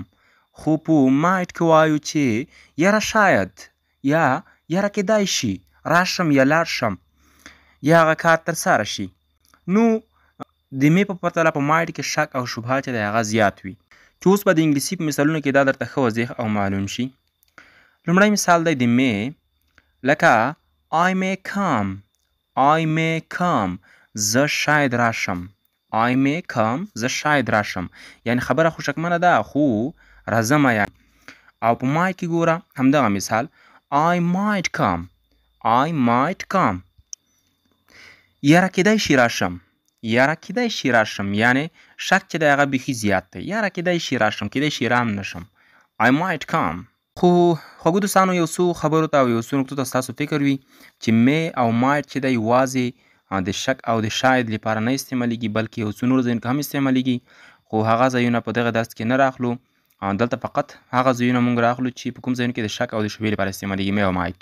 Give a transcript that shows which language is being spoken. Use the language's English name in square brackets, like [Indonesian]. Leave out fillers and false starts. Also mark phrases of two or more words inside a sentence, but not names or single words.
[Pashto] خو په مایټ کې وایو چې یاره شاید یا یاره کیدای شي راشم یا لاړ شم یا هغه کار ترسره شي. نو د می په پرتله په مایټ کې شک او شبهه چې دی هغه زیات وي. چې اوس به د انګلیسي په مثالونو کې دا درته ښه واضح او معلوم شي. لومړی مثال دی د می، لکه [English] I may come، I may come، [Pashto] زه شاید راشم. [English] I may come، [Pashto] زه شاید راشم. یعنی خبره خو شکمنه ده خو راځم یعنی. او په مایټ کې ګوره همدغه مثال [English] I might come، I might come، [Pashto] یاره کیدای شي راشم، یاره کیدای شي راشم. یعنی شک چې دی هغه بیخي زیات دی. یاره کیدای شي راشم، کیدای شي رام نشم. [English] I might come. [Pashto] خو خوږو دوستانو یو څو خبرو ته او یو څو نکتو ته ستاسو فکر وي چې می او مایټ چې دی یوازې د شک او د شاید لپاره نه استعمالیږي، بلکې یو څو نورو ځایونو کې هم استعمالیږي. خو هغه ځایونه په دغه درس کې نه راخلو. دلته فقط هغه ځایونه موږ راخلو چې په کوم ځایونو کې د شک او د شبهې لپاره استعمالیږي می او مایټ.